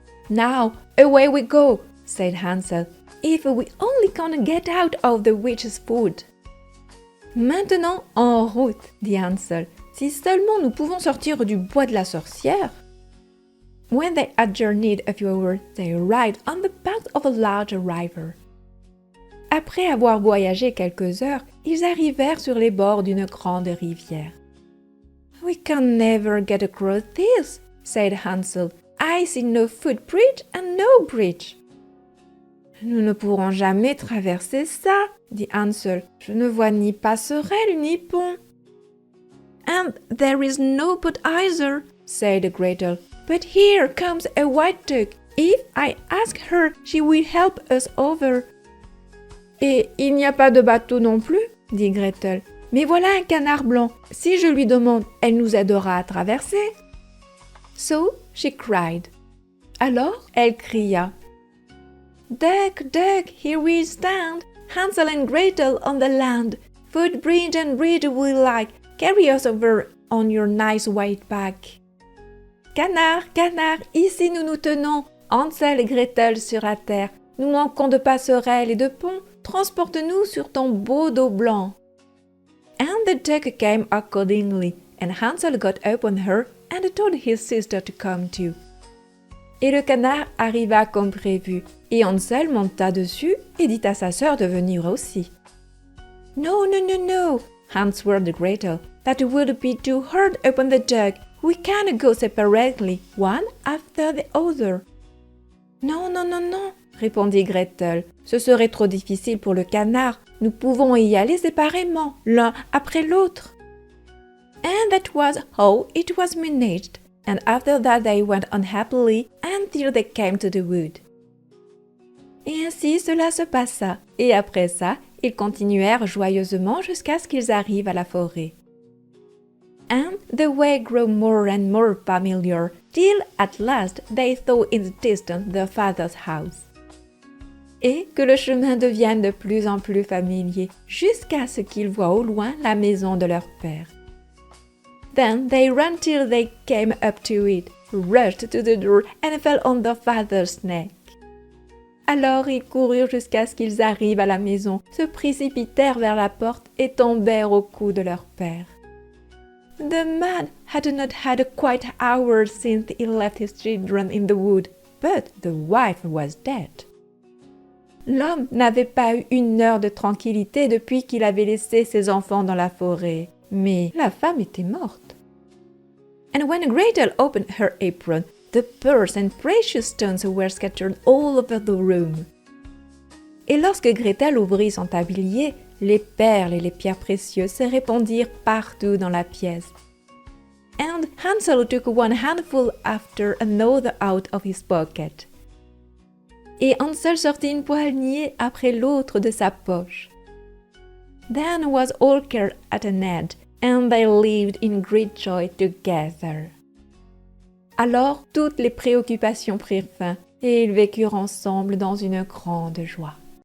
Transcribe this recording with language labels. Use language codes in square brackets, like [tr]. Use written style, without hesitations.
[en] Now, away we go, said Hansel, if we only can get out of the witch's food. [fr] Maintenant, en route, dit Hansel, si seulement nous pouvons sortir du bois de la sorcière. [en] When they had journeyed a few hours, they arrived on the banks of a large river. [fr] Après avoir voyagé quelques heures, ils arrivèrent sur les bords d'une grande rivière. [en] We can never get across this, said Hansel. I see no footbridge and no bridge. [fr] Nous ne pourrons jamais traverser ça, dit Hansel. Je ne vois ni passerelle ni pont. [en] And there is no boat either, said Gretel. But here comes a white duck. If I ask her, she will help us over. [fr] Et il n'y a pas de bateau non plus, dit Gretel. Mais voilà un canard blanc. Si je lui demande, elle nous aidera à traverser. [en] So she cried. [fr] Alors elle cria. [en] Duck, duck, here we stand. Hansel and Gretel on the land. Footbridge and bridge we like. Carry us over on your nice white back. [fr] Canard, canard, ici nous nous tenons. Hansel et Gretel sur la terre. Nous manquons de passerelles et de ponts. Transporte-nous sur ton beau dos blanc. [en] And the duck came accordingly, and Hansel got upon her and told his sister to come too. [fr] Et le canard arriva comme prévu, et Hansel monta dessus et dit à sa sœur de venir aussi. [en] No, no, no, no, answered Gretel, that would be too hard upon the duck. We can't go separately, one after the other. [fr] Non, non, non, non, répondit Gretel. Ce serait trop difficile pour le canard. Nous pouvons y aller séparément, l'un après l'autre. [en] And that was how it was managed. And after that they went on happily until they came to the wood. [fr] Et ainsi cela se passa. Et après ça, ils continuèrent joyeusement jusqu'à ce qu'ils arrivent à la forêt. [en] And the way grew more and more familiar, till at last they saw in the distance their father's house. [fr] Et que le chemin devienne de plus en plus familier, jusqu'à ce qu'ils voient au loin la maison de leur père. [en] Then they ran till they came up to it, rushed to the door and fell on their father's neck. [fr] Alors ils coururent jusqu'à ce qu'ils arrivent à la maison, se précipitèrent vers la porte et tombèrent au cou de leur père. [en] The man had not had a quiet hour since he left his children in the wood, but the wife was dead. [fr] L'homme n'avait pas eu une heure de tranquillité depuis qu'il avait laissé ses enfants dans la forêt, mais la femme était morte. [en] And when Gretel opened her apron, the pearls and precious stones were scattered all over the room. [fr] Et lorsque Gretel ouvrit son tablier, les perles et les pierres précieuses se répandirent partout dans la pièce. [en] And Hansel took one handful after another out of his pocket. [fr] Et Hansel sortit une poignée après l'autre de sa poche. [en] Then was all care at an end, and they lived in great joy together. [fr] Alors toutes les préoccupations prirent fin, et ils vécurent ensemble dans une grande joie.